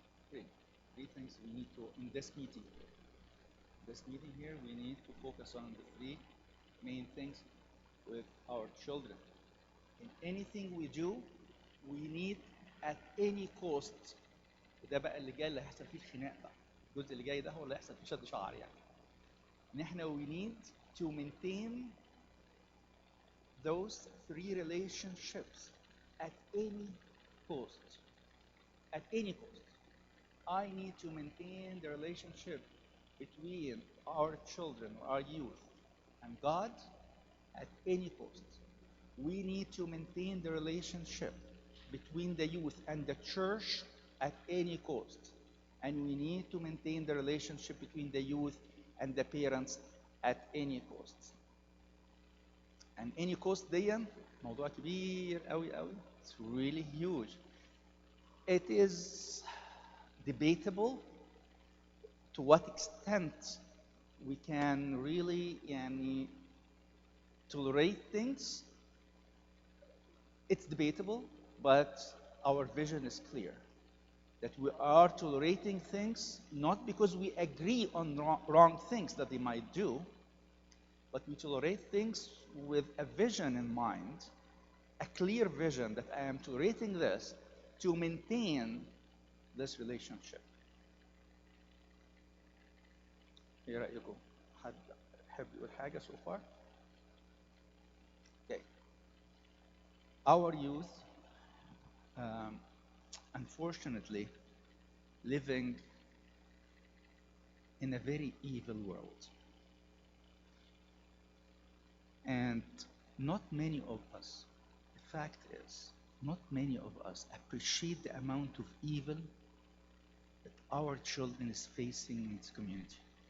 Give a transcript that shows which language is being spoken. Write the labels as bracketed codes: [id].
[en] Three. Three things we need to, in this meeting. This meeting here, we need to focus on the three main things with our children. In anything we do, we need at any cost. [ar] وده بقى اللي جاي اللي هيحصل فيه الخناق بقى. الجزء اللي جاي ده هو اللي هيحصل فيه شد شعر يعني. ان احنا [en] we need to maintain those three relationships at any cost. At any cost. I need to maintain the relationship between our children, our youth, and God at any cost. We need to maintain the relationship between the youth and the church at any cost. And we need to maintain the relationship between the youth and the parents at any cost. And any cost [ar] دي موضوع كبير قوي قوي. [en] It's really huge. It is debatable to what extent we can really tolerate things. It's debatable, but our vision is clear. That we are tolerating things not because we agree on wrong things that they might do, but we tolerate things with a vision in mind, a clear vision that I am tolerating this to maintain this relationship. [ar] ايه رأيكم؟ حد يحب يقول حاجة [en] so far? Okay. Our youth, unfortunately, living in a very evil world. And not many of us, the fact is, not many of us appreciate the amount of evil that our children is facing in this community.